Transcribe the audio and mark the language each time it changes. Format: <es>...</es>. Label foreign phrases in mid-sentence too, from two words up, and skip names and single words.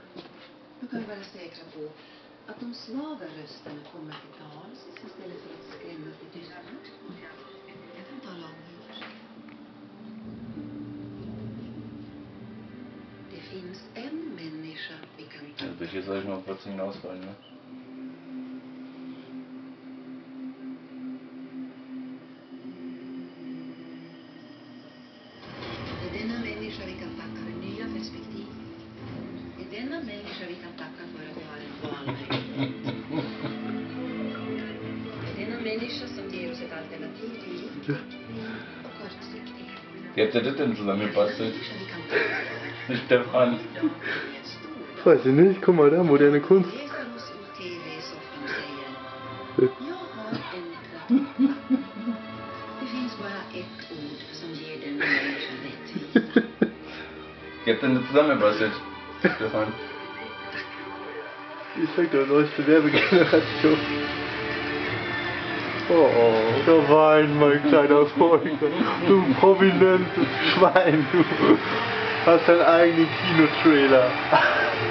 <sv>Hur kan vi vara säkra på att de svaga rösterna kommer till tals istället för att skrämmas till tystnad? Jag kan tala om hur. Det finns en människa vi kan tacka.</sv> <de>Das ist jetzt noch kurz hinausfallen, ne?</de> <sv>Det är denna människa vi kan tacka för nya perspektiv. Det är denna människa vi kan tacka för att vi har en valmöjlighet. Det är denna människa som ger oss ett alternativ till liv och kortsiktighet.</sv> <de>Jetzt hat das denn zusammengepasst.</de> <sv>Människa vi kan tacka för. Stefan.</sv> <de>Weiß ich nicht, guck mal da, moderne Kunst.</de> <sv>Reser oss ur tv-soffan och säger: jag har ändrat. Det finns bara ett ord som ger den människan rättvisa.</sv> <de>Jetzt denn das zusammengepasst, Stefan. Ich sag doch, neueste Werbegeneration. Oh, da weint mein kleiner Freund. Du prominentes Schwein, du hast deinen eigenen Kinotrailer.</de>